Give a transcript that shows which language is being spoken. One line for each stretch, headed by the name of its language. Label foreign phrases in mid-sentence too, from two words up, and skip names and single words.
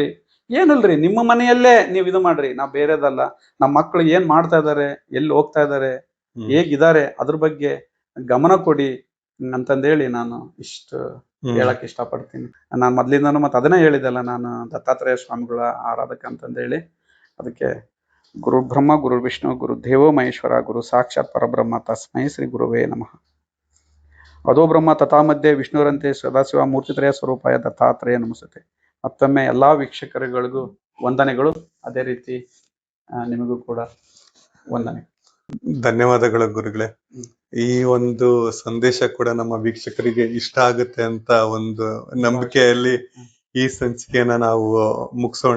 Kannada: ಏನಲ್ರಿ, ನಿಮ್ಮ ಮನೆಯಲ್ಲೇ ನೀವು ಇದು ಮಾಡ್ರಿ, ನಾವ್ ಬೇರೆದಲ್ಲ. ನಮ್ಮ ಮಕ್ಕಳು ಏನ್ ಮಾಡ್ತಾ ಇದಾರೆ, ಎಲ್ಲಿ ಹೋಗ್ತಾ ಇದಾರೆ, ಹೇಗಿದ್ದಾರೆ, ಅದ್ರ ಬಗ್ಗೆ ಗಮನ ಕೊಡಿ ಅಂತಂದೇಳಿ ನಾನು ಇಷ್ಟು ಹೇಳಕ್ ಇಷ್ಟಪಡ್ತೀನಿ. ನಾನ್ ಮೊದ್ಲಿಂದಾನು ಮತ್ತೆ ಅದನ್ನೇ ಹೇಳಿದೆಲ್ಲ, ನಾನು ದತ್ತಾತ್ರೇಯ ಸ್ವಾಮಿಗಳ ಆರಾಧಕ ಅಂತಂದೇಳಿ.
Sanskrit: ಅದಕ್ಕೆ गुरु ब्रह्म, गुरु विष्णु, गुरु देवो महेश्वर, गुरु साक्षात् परब्रह्म, तस्मै श्री गुरुवे नमः. अदो ब्रह्म तथा मध्ये विष्णुरन्ते सदाशिव मूर्तित्रय स्वरूपाय दत्तात्रेय नमस्ते.
Kannada: ಮತ್ತೊಮ್ಮೆ ಎಲ್ಲಾ ವೀಕ್ಷಕರುಗಳಿಗೂ ವಂದನೆಗಳು. ಅದೇ ರೀತಿ ನಿಮಗೂ ಕೂಡ ವಂದನೆ. ಧನ್ಯವಾದಗಳು ಗುರುಗಳೇ. ಈ ಒಂದು ಸಂದೇಶ ಕೂಡ ನಮ್ಮ ವೀಕ್ಷಕರಿಗೆ ಇಷ್ಟ ಆಗುತ್ತೆ ಅಂತ ಒಂದು ನಂಬಿಕೆಯಲ್ಲಿ ಈ ಸಂಚಿಕೆಯನ್ನ ನಾವು ಮುಗಿಸೋಣ.